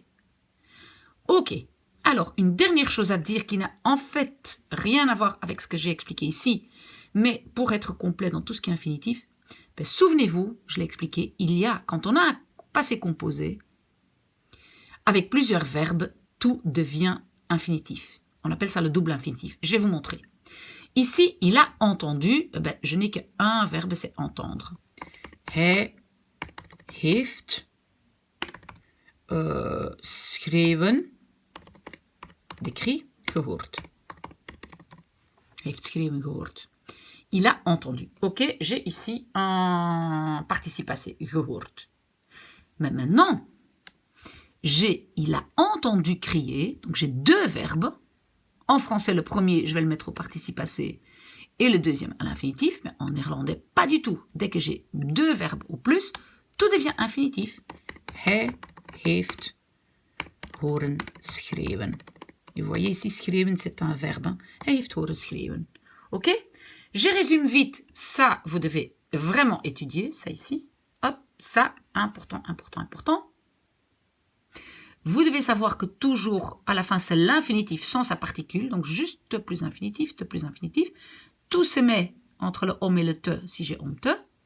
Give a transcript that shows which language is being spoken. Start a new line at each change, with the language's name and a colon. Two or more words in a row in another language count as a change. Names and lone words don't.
French: Ok, alors une dernière chose à dire qui n'a en fait rien à voir avec ce que j'ai expliqué ici, mais pour être complet dans tout ce qui est infinitif, ben, souvenez-vous, je l'ai expliqué, il y a, quand on a un passé composé, avec plusieurs verbes, tout devient infinitif. On appelle ça le double infinitif. Je vais vous montrer. Ici, il a entendu. Ben, je n'ai qu'un verbe, c'est entendre.
Dutch: Hij heeft schreeuwen, d'écrit, gehoord. Heeft schreeuwen gehoord.
French: Il a entendu. Ok, j'ai ici un participe passé, gehoord. Mais maintenant, il a entendu crier, donc j'ai deux verbes. En français, le premier, je vais le mettre au participe passé et le deuxième à l'infinitif, mais en néerlandais, pas du tout. Dès que j'ai deux verbes ou plus, tout devient infinitif.
Dutch: Hij heeft horen schreeuwen.
French: Et vous voyez ici, schreeuwen, c'est un verbe. Hein?
Dutch: Hij heeft horen schreeuwen.
French: Ok? Je résume vite. Ça, vous devez vraiment étudier. Ça ici. Hop, ça, important, important, important. Vous devez savoir que toujours, à la fin, c'est l'infinitif sans sa particule. Donc, juste plus infinitif, te plus infinitif. Tout se met entre le om et le te si j'ai
Dutch: om te.